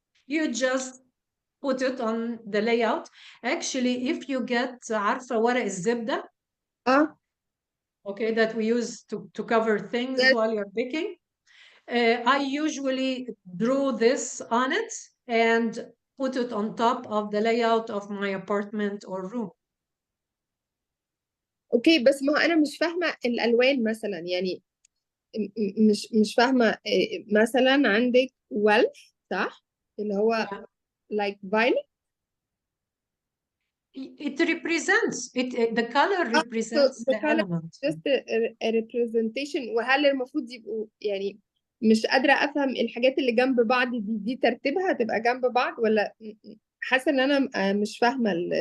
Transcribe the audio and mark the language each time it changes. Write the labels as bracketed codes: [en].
[en] You just put it on the layout. Actually, if you get [ar] عارفة ورق الزبدة [en] okay, that we use to cover things while you're baking. I usually draw this on it and put it on top of the layout of my apartment or room. [ar] اوكي بس ما هو انا مش فاهمه الالوان مثلا يعني مش فاهمه مثلا عندك wealth صح اللي هو [en] like violet. It represents the color represents the the color element. just a representation. [ar] وهل المفروض يبقوا يعني مش قادره افهم الحاجات اللي جنب بعض دي ترتيبها هتبقى جنب بعض ولا حاسه ان انا مش فاهمه